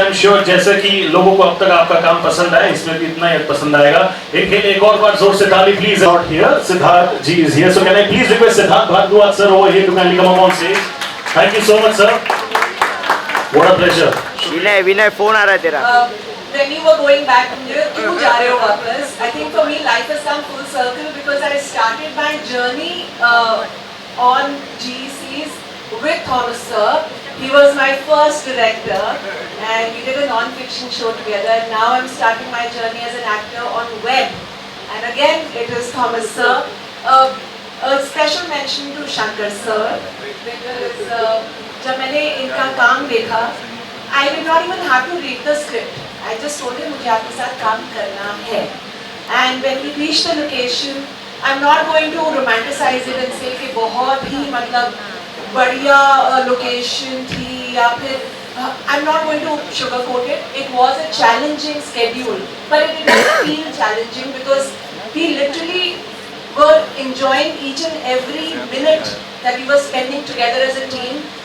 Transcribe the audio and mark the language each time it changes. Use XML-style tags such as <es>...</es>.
<en>I'm sure</en> <hi>जैसे कि लोगों को अब तक आपका काम पसंद आया, इसमें भी इतना ही पसंद आएगा. एक और बार जोर से ताली please.</hi> <en>Out here, Siddharth ji is here. So can I please request Siddharth Bhardwaj sir over here to kindly come up on stage. Thank you so much sir. What a pleasure.</en> <hi>Vinay phone आ रहा है तेरा.</hi> <en>When you were going back,</en> <hi>क्यों जा रहे हो वापस?</hi> <en>I think for me life has come full circle because I started my journey on GECs with Thomas sir. He was my first director and we did a non-fiction show together, and now I'm starting my journey as an actor on web And again, it is Thomas sir. A special mention to Shankar sir because</en> <hi>जब मैंने इनका काम देखा,</hi> <en>I did not even have to read the script. I just told him</en> <hi>मुझे आपके साथ काम करना है.</hi> <en>And when we reached the location, I'm not going to romanticize it and say</en> <hi>कि बहुत ही मतलब बढ़िया location थी या फिर</hi> <en>I'm not going to sugarcoat it. It was a challenging schedule, but it did not feel challenging because we literally were enjoying each and every minute that we were spending together as a team.</en>